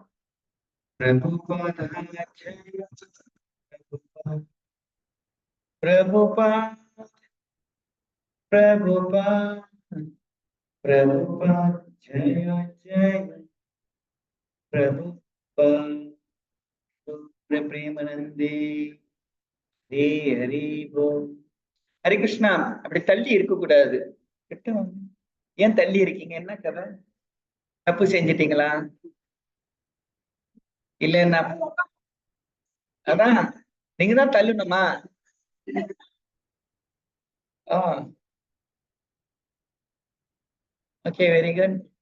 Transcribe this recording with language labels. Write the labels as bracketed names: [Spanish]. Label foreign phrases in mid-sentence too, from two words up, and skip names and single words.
[Bangla] জয় প্রভুপাদ জয় জয় প্রভুপাদ প্রেমানন্দে হরি বোল ஹரி கிருஷ்ணா. [Tamil] அப்படி தள்ளி இருக்க கூடாது. ஏன் தள்ளி இருக்கீங்க? என்ன கதை? தப்பு செஞ்சிட்டீங்களா? இல்ல அதான் நீங்க தான் தள்ளணுமா? [English] Okay, very good.